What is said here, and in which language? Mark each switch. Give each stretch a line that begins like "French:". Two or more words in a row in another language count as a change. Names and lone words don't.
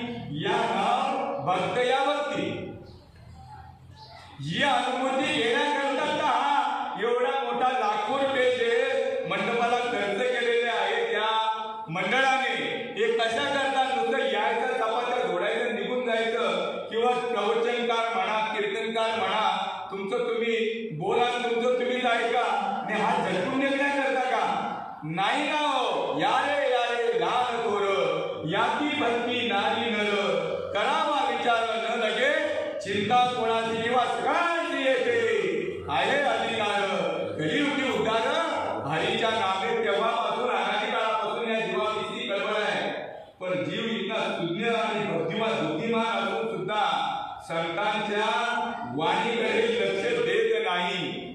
Marathi: या नाव भक्त या भक्ती ही अनुभूती घेण्याकरता हा एवढा मोठा लाखो रुपये मंडपाला खर्च केलेले आहे त्या मंडळाने. हे कशा करता नुसतं यायचं चपात्या जोडायचं निघून जायचं, किंवा प्रवचनकार म्हणा कीर्तनकार म्हणा तुमचं तुम्ही बोला तुमचं तुम्हीच ऐका आणि हा झटकून निघण्याकरता का नाही ना हो. यारे यारे लाल थोर याती भक्ती नारी नर करावा विचार न लगे चिंता कोणाची किंवा सगळ्यांची येते आहे अधिकार कलियुगी उद्धार हरीच्या नामे. तेव्हापासून अनादी काळापासून या जीवाविषयी कल्पना आहे. पण जीव इतका सुज्ञ आणि बुद्धिमान असून सुद्धा संतांच्या वाणीकडे लक्ष देत नाही.